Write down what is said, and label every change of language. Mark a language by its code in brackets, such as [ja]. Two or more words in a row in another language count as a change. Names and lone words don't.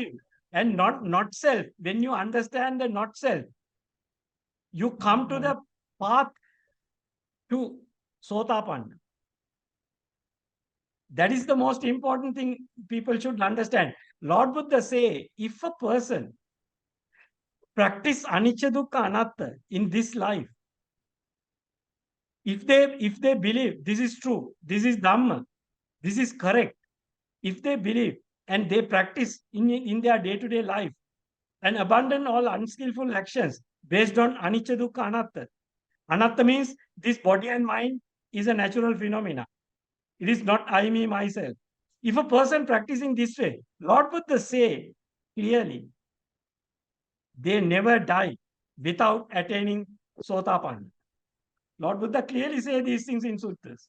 [en] view and not self, when you understand the not self, you come to the path to Sotapanna. That is the most important thing people should understand. Lord Buddha say, if a person practice [pi] anicca dukkha anatta [en] in this life, if they believe this is true, this is Dhamma, this is correct. If they believe and they practice in their day-to-day life and abandon all unskillful actions based on [pi] anicca dukkha anatta. [en] Anatta means this body and mind is a natural phenomena. It is not I, me, myself. If a person practicing this way, Lord Buddha say clearly, they never die without attaining Sotapanna. Lord Buddha clearly say these things in sutras.